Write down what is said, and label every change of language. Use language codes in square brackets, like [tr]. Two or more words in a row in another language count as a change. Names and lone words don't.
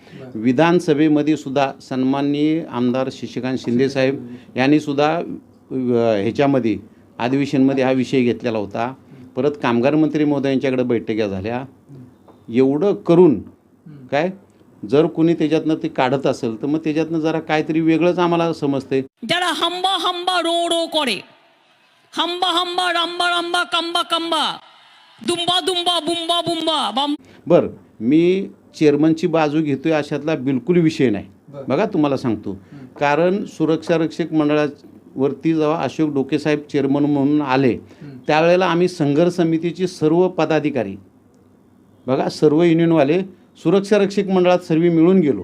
[mr] विधानसभेमध्ये सुद्धा सन्माननीय आमदार शशिकांत शिंदे साहेब यांनी सुद्धा ह्याच्यामध्ये अधिवेशनमध्ये हा विषय घेतलेला होता. परत कामगार मंत्री महोदयांच्याकडे बैठका झाल्या. एवढं करून काय जर कोणी त्याच्यातनं ते काढत असेल तर मग त्याच्यातनं जरा काहीतरी वेगळंच आम्हाला समजते. যারা হাম্বা হাম্বা রো রো করে, হাম্বা হাম্বা রাম্বা রাম্বা কাম্বা কাম্বা, দুম্বা দুম্বা बुंबा बुंबा बाम. बरं, मी चेअरमनची बाजू घेतोय अशातला बिलकुल विषय नाही. बघा तुम्हाला सांगतो, कारण सुरक्षा रक्षक मंडळावरती जेव्हा अशोक डोके साहेब चेअरमन म्हणून आले त्यावेळेला आम्ही संघर्ष समितीचे सर्व पदाधिकारी, बघा सर्व युनियनवाले सुरक्षा रक्षक मंडळात सर्व मिळून गेलो.